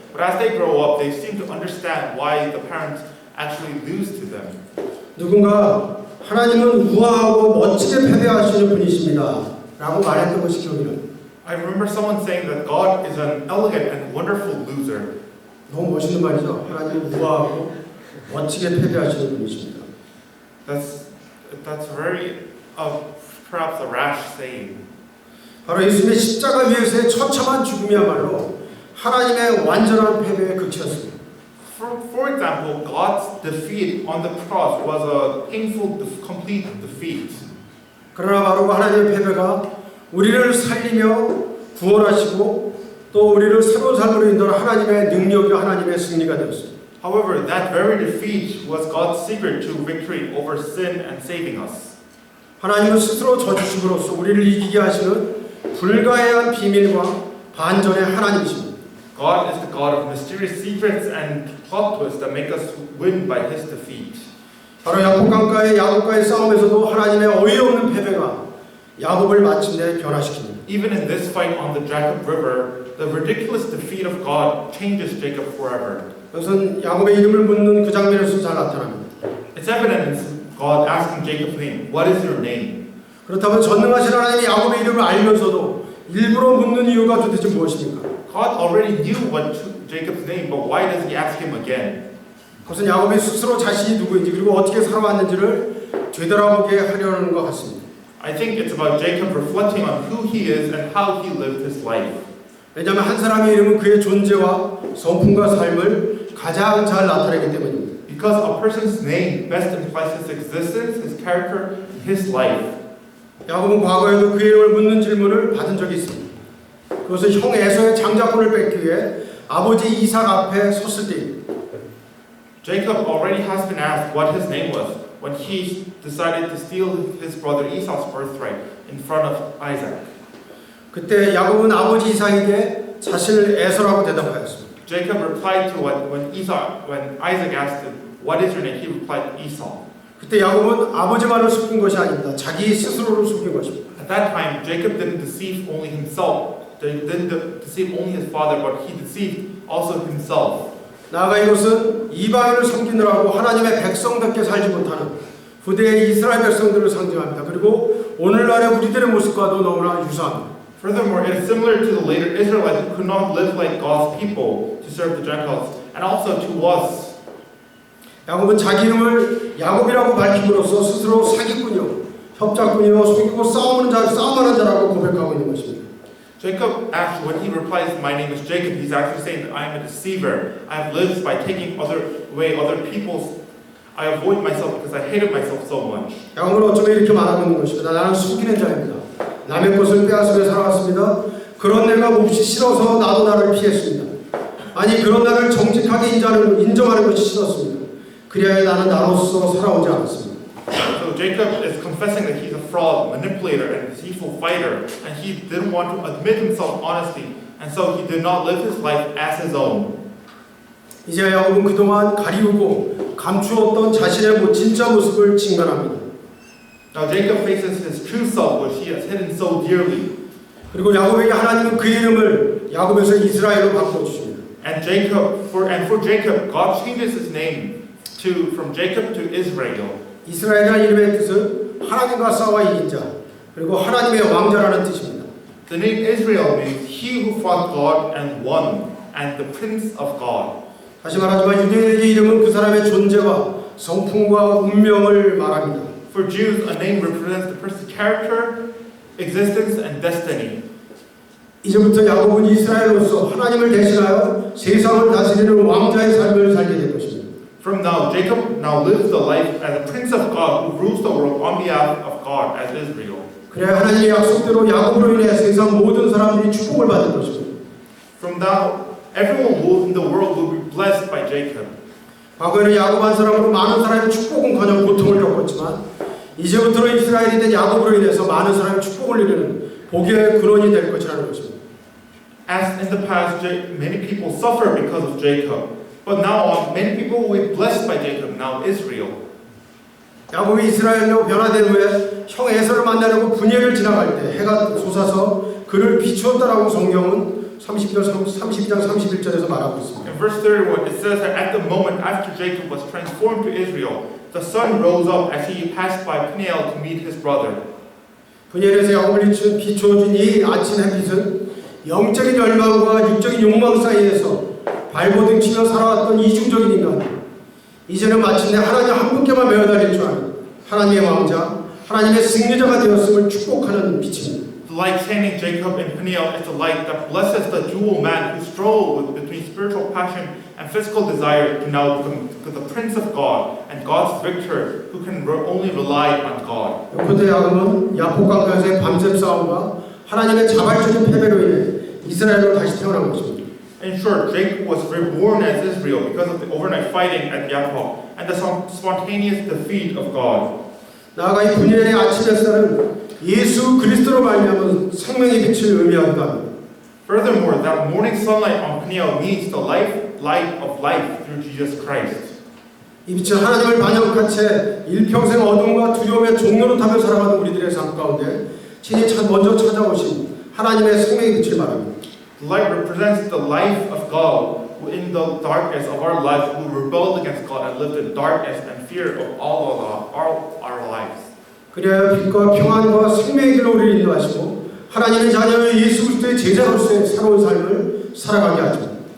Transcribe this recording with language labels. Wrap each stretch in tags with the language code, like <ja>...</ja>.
<en>But as they grow up, they seem to understand why the parents actually lose to them.</en> <ko>누군가 하나님은 우아하고 멋지게 패배하시는 분이십니다 라고 말했던 것이 기억이</ko> <en>I remember someone saying that God is an elegant and wonderful loser.</en> <ko>너무 멋있는 말이죠. 하나님은 우아하고 멋지게 패배하시는 분이십니다.</ko> <en>That's very perhaps a rash saying.</en> <ko>바로 예수님의 십자가 위에서의 처참한 죽음이야말로 하나님의 완전한 패배의 극치였습니다.</ko> <en>For example, God's defeat on the cross was a painful, complete defeat.</en> <ko>그러나 바로 하나님의 패배가 우리를 살리며 구원하시고 또 우리를 새로운 삶으로 인도하는 하나님의 능력이 하나님의 승리가 되었습니다.</ko> <en>However, that very defeat was God's secret to victory over sin and saving us.</en> <ko>하나님은 스스로 져주심으로써 우리를 이기게 하시는 불가해한 비밀과 반전의 하나님이십니다.</ko> <en>God is the God of mysterious secrets and plot twists that make us win by His defeat.</en> <ko>바로 야복강가의 야곱과의 싸움에서도 하나님의 어이없는 패배가 야곱을 마침내 변화시킵니다.</ko> <en>Even in this fight on the Jacob River, the ridiculous defeat of God changes Jacob forever.</en> <ko>그것은 야곱의 이름을 묻는 그 장면에서 잘 나타납니다.</ko> <en>It's evident in God asking Jacob's name, "What is your name?"</en> <ko>그렇다면 전능하신 하나님이 야곱의 이름을 알면서도 일부러 묻는 이유가 도대체 무엇입니까?</ko> <en>God already knew what Jacob's name, but why does He ask him again?</en> <ko>그것은 야곱이 스스로 자신이 누구인지 그리고 어떻게 살아왔는지를 되돌아보게 하려는 것 같습니다.</ko> <en>I think it's about Jacob reflecting on who he is and how he lived his life.</en> <ko>왜냐하면 한 사람의 이름은 그의 존재와 성품과 삶을 가장 잘 나타내기 때문입니다.</ko> <en>Because a person's name best implies his existence, his character, and his life.</en> <ko>야곱은 과거에도 그의 이름을 묻는 질문을 받은 적이 있습니다. 그것은 형 에서의 장자권을 뺏기 위해 아버지 이삭 앞에 섰을 때입니다.</ko> <en>Jacob already has been asked what his name was when he decided to steal his brother Esau's birthright in front of Isaac.</en> <ko>그때 야곱은 아버지 이삭에게 자신을 에서라고 대답하였습니다.</ko> <en>Jacob replied to when Isaac asked him, "What is your name?" He replied, "Esau."</en> <ko>그때 야곱은 아버지 말을 속인 것이 아닙니다. 자기 스스로를 속인 것입니다.</ko> <en>At that time, Jacob didn't deceive only himself. He didn't deceive only his father, but he deceived also himself.</en> <ko>나아가 이것은 이방인을 섬기느라고 하나님의 백성답게 살지 못하는 후대의 이스라엘 백성들을 상징합니다. 그리고 오늘날의 우리들의 모습과도 너무나 유사합니다.</ko> <en>Furthermore, it is similar to the later Israelites who could not live like God's people to serve the Gentiles, and also to us.</en> <ko>야곱은 자기 이름을 야곱이라고 밝힘으로써 스스로 사기꾼이요, 협작꾼이요, 속이고 싸움하는 자라고 고백하고 있는 것입니다.</ko> <en>Jacob actually, when he replies, "My name is Jacob," he's actually saying that I am a deceiver. I have lived by taking away other people's. I avoid myself because I hated myself so much.</en> <ko>야곱은 어쩌면 이렇게 말하고 있는 것입니다. 나는 속이는 자입니다. 남의 것을 빼앗으며 살아왔습니다. 그런 내가 몹시 싫어서 나도 나를 피했습니다. 아니 그런 나를 정직하게 인정하는 것이 싫었습니다. 그리하여 나는 나로서 살아오지 않았습니다.</ko> <en>So Jacob is confessing that he's a fraud, manipulator, and deceitful fighter, and he didn't want to admit himself honestly, and so he did not live his life as his own.</en> <ko>이제 야곱은 그동안 가리우고 감추었던 자신의 진짜 모습을 직면합니다.</ko> <en>Now Jacob faces his true self, which he has hidden so dearly.</en> <ko>그리고 야곱에게 하나님은 그의 이름을 야곱에서 이스라엘로 바꿔 주십니다.</ko> <en>And for Jacob, God changes his name from Jacob to Israel.</en> <ko>이스라엘이라는 이름의 뜻은 하나님과 싸워 이긴 자, 그리고 하나님의 왕자라는 뜻입니다.</ko> <en>The name Israel means he who fought God and won, and the prince of God.</en> <ko>다시 말하지만 유대인에게 이름은 그 사람의 존재와 성품과 운명을 말합니다.</ko> <en>For Jews, a name represents the person's character, existence, and destiny.</en> <ko>이제부터 야곱은 이스라엘로서 하나님을 대신하여 세상을 다스리는 왕자의 삶을 살게 될 것입니다.</ko> <en>From now, Jacob now lives the life as a prince of God who rules the world on behalf of God as Israel.</en> <ko>그래야 하나님의 약속대로 야곱으로 인해 세상 모든 사람들이 축복을 받을 것입니다.</ko> <en>From now, everyone in the world will be blessed by Jacob.</en> <ko>과거에는 야곱 한 사람으로 많은 사람이 축복은커녕 고통을 겪었지만 이제부터는 이스라엘이 된 야곱으로 인해서 많은 사람이 축복을 이루는 복의 근원이 될 것이라는 것입니다.</ko> <en>As in the past, many people suffer because of Jacob, but now on, many people will be blessed by Jacob, now Israel.</en> <ko>야곱이 이스라엘로 변화된 후에 형 에서를 만나려고 분예를 지나갈 때 해가 솟아서 그를 비추었다라고 성경은 30장 31절에서 말하고 있습니다.</ko> <en>In verse 31, it says that at the moment after Jacob was transformed to Israel, the sun rose up as he passed by Peniel to meet his brother.</en> <ko>분예에서 야곱을 비추어준 이 아침 햇빛은 영적인 열망과 육적인 욕망 사이에서 발버둥 치며 살아왔던 이중적인 인간, 이제는 마침내 하나님 한 분께만 매어달릴 줄 아는 하나님의 왕자, 하나님의 승리자가 되었음을 축복하는 빛입니다.</ko> <en>The light shining Jacob and Peniel is the light that blesses the dual man who struggle between spiritual passion and physical desire to now become the Prince of God and God's victor who can only rely on God.</en> <ko>요코대 야곱은 야복 강가에서의 밤샘 싸움과 하나님의 자발적인 패배로 인해 이스라엘로 다시 태어난 것입니다.</ko> <en>In short, Jacob was reborn as Israel because of the overnight fighting at Yappok and the spontaneous defeat of God.</en> <ko>나아가 이 분열의 아침 햇살은 예수 그리스도로 말미암은 생명의 빛을 의미하기도 합니다.</ko> <en>Furthermore, that morning sunlight on Peniel means the light of life through Jesus Christ.</en> <ko>이 빛은 하나님을 반역한 채 일평생 어둠과 두려움의 종로로 타며 살아가는 우리들의 삶 가운데 친히 먼저 찾아오신 하나님의 생명의 빛을 말합니다.</ko> <en>The light represents the life of God in the darkness of our lives who rebelled against God and lived in darkness and fear of all our lives.</en> <ko>그래야 빛과 평안과 생명의 길로 우리를 인도하시고 하나님의 자녀의 예수 그리스도의 제자로서의 새로운 삶을 살아가게 하죠.</ko>